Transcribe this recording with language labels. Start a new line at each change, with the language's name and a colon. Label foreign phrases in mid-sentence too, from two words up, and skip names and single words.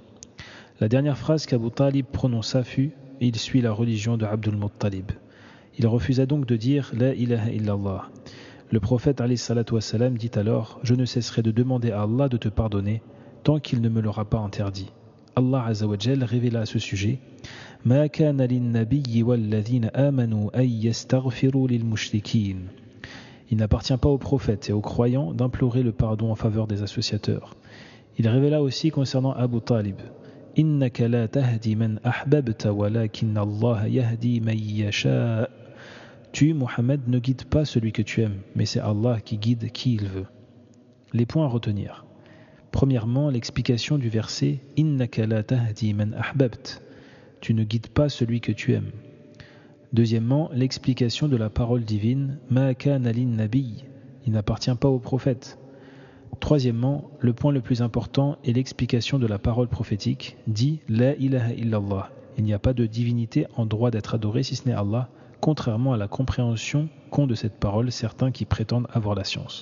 French: La dernière phrase qu'Abu Talib prononça fut « Il suit la religion de Abdul Muttalib ». Il refusa donc de dire «
Arabic: لا إله إلا الله ».
French: Le prophète
Arabic: عليه الصلاة والسلام
French: dit alors « Je ne cesserai de demander à Allah de te pardonner tant qu'il ne me l'aura pas interdit ». Allah
Arabic: عز وجل
French: révéla à ce sujet «
Arabic: ما كان للنبي والذين آمنوا أن يستغفروا للمشركين
French: » Il n'appartient pas aux prophètes et aux croyants d'implorer le pardon en faveur des associateurs. Il révéla aussi concernant Abu Talib «
Arabic: إنك لا تهدي من أحببت ولكن الله يهدي من يشاء
French: » Tu, Mohammed, ne guides pas celui que tu aimes, mais c'est Allah qui guide qui il veut. Les points à retenir. Premièrement, l'explication du verset «
Arabic: إنك لا تهدي من أحببت
French: » Tu ne guides pas celui que tu aimes. Deuxièmement, l'explication de la parole divine «
Arabic: ما كان للنبي
French: » Il n'appartient pas au prophète. Troisièmement, le point le plus important est l'explication de la parole prophétique dit «
Arabic: لا إله إلا الله
French: » Il n'y a pas de divinité en droit d'être adorée si ce n'est Allah, contrairement à la compréhension qu'ont de cette parole certains qui prétendent avoir la science.